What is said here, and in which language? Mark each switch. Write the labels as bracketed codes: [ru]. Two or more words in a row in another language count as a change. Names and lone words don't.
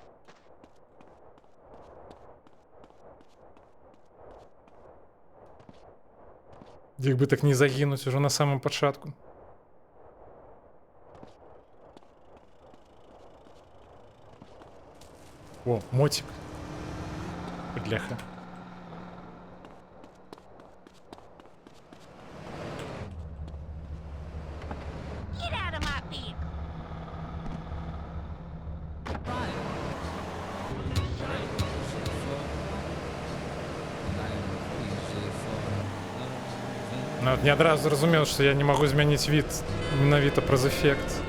[be] Як бы так не загінуць ужо на самым пачатку. О, мотик. Бляха. [en] Get out of my vehicle. [be] Ну, от не адразу зразумеў, што я не магу змяніць від менавіта праз эфект.